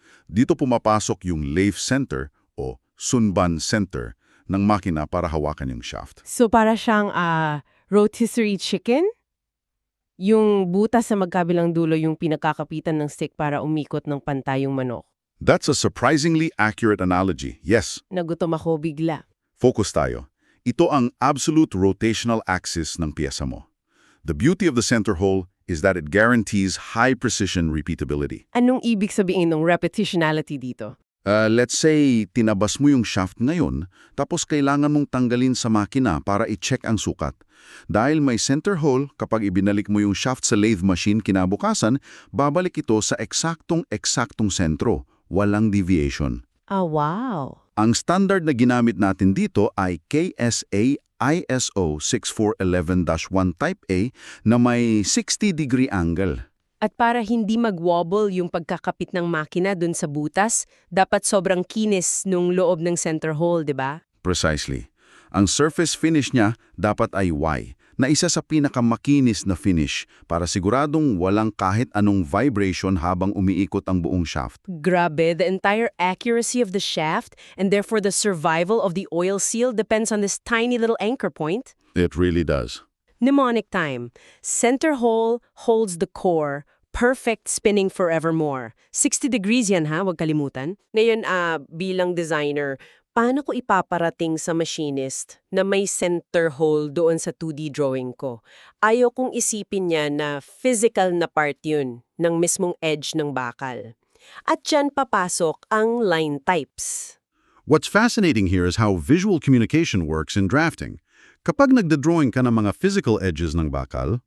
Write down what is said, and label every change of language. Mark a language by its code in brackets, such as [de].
[tl] Dito pumapasok yung lathe center o sunban center ng makina para hawakan yung shaft. So para siyang rotisserie chicken? Yung butas sa magkabilang dulo yung pinagkakapitan ng stick para umikot ng pantay yung manok. [en] That's a surprisingly accurate analogy. Yes, [tl] Nagutom ako bigla. focus tayo. Ito ang absolute rotational axis ng piyesa mo. [en] The beauty of the center hole is that it guarantees high precision repeatability. [tl] Anong ibig sabihin ng repetitionality dito? Let's say, tinabas mo yung shaft ngayon, tapos kailangan mong tanggalin sa makina para i-check ang sukat. Dahil may center hole, kapag ibinalik mo yung shaft sa lathe machine kinabukasan, babalik ito sa eksaktong sentro, walang deviation. Wow. Ang standard na ginamit natin dito ay KSA ISO 6411-1 Type A na may 60-degree angle. At para hindi mag-wobble yung pagkakapit ng makina dun sa butas, dapat sobrang kinis nung loob ng center hole, di ba? [en] Precisely. [tl] Ang surface finish niya dapat ay Y, na isa sa pinakamakinis na finish para siguradong walang kahit anong vibration habang umiikot ang buong shaft. [en] Grabe, the entire accuracy of the shaft and therefore the survival of the oil seal depends on this tiny little anchor point. It really does. Mnemonic time. Center hole holds the core. Perfect spinning forevermore. 60 degrees [tl] yan ha, huwag kalimutan. Ngayon, bilang designer, paano ko ipaparating sa machinist na may center hole doon sa 2D drawing ko? Ayaw kong isipin niya na physical na part yun ng mismong edge ng bakal. At dyan papasok ang line types. [en] What's fascinating here is how visual communication works in drafting. [tl] Kapag nagda-drawing ka ng mga physical edges ng bakal,